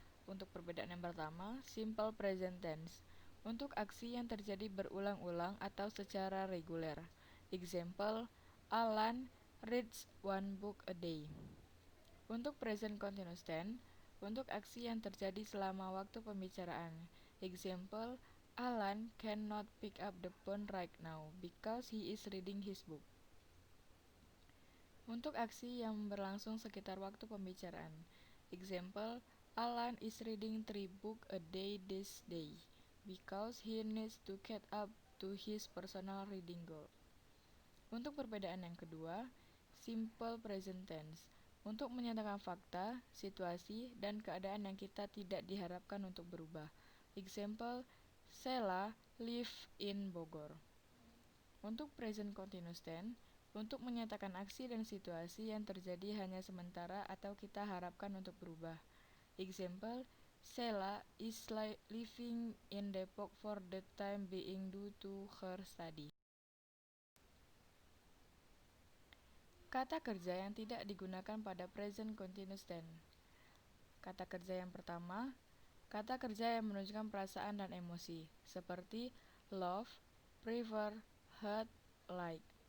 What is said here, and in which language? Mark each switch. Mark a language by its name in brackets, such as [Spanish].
[Indonesian] Untuk perbedaan yang pertama, simple present tense. Untuk aksi yang terjadi berulang-ulang atau secara reguler. [English] Example, Alan reads one book a day. [Indonesian] Untuk present continuous tense, untuk aksi yang terjadi selama waktu pembicaraan. [English] Example, Alan cannot pick up the phone right now because he is reading his book. [Indonesian] Untuk aksi yang berlangsung sekitar waktu pembicaraan. [English] Example, Alan is reading 3 books a day this day because he needs to catch up to his personal reading goal. [Indonesian] Untuk perbedaan yang kedua, simple present tense. Untuk menyatakan fakta, situasi, dan keadaan yang kita tidak diharapkan untuk berubah. [English] Example, Sheila live in Bogor. [Indonesian] Untuk present continuous tense, untuk menyatakan aksi dan situasi yang terjadi hanya sementara atau kita harapkan untuk berubah. [English] Example, Sheila is living in Depok for the time being due to her study. [Indonesian] Kata kerja yang tidak digunakan pada present continuous tense. Kata kerja yang pertama, kata kerja yang menunjukkan perasaan dan emosi, seperti [English] love, prefer, hate, like.